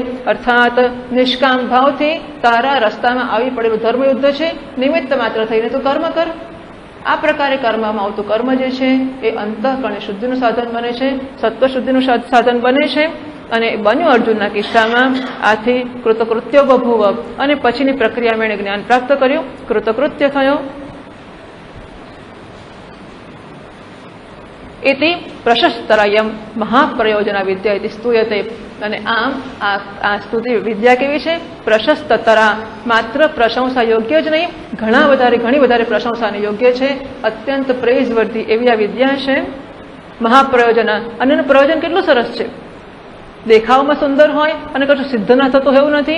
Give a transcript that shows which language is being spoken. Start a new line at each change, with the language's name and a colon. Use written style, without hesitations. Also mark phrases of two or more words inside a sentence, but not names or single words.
Gujarati: અર્થાત નિષ્કામ ભાવથી તારા રસ્તામાં આવી પડેલું ધર્મયુદ્ધ છે, નિમિત્ત માત્ર થઈને તું કર્મ કર. આ પ્રકારે કર્મમાં આવતું કર્મ જે છે એ અંતઃકરણે શુદ્ધિનું સાધન બને છે, સત્વ શુદ્ધિનું સાધન બને છે. અને બન્યું અર્જુનના કિસ્સામાં આથી
Sanskrit: કૃતકૃત્ય બભુવ,
Gujarati: અને પછીની પ્રક્રિયામાં એણે જ્ઞાન પ્રાપ્ત કર્યું, કૃતકૃત્ય થયો.
Sanskrit: इति प्रशस्तरायम महाप्रयोजना विद्या इति स्तूयते.
Gujarati: અને આમ આ સ્તુતિ વિદ્યા કેવી છે? પ્રશસ્તતરા, માત્ર પ્રશંસા યોગ્ય જ નહીં, ઘણી વધારે પ્રશંસાને યોગ્ય છે. અત્યંત પ્રેઝવર્ધી એવી આ વિદ્યા છે. મહાપ્રયોજના, અને એનું પ્રયોજન કેટલું સરસ છે. દેખાવમાં સુંદર હોય અને કશું સિદ્ધ ના થતું એવું નથી.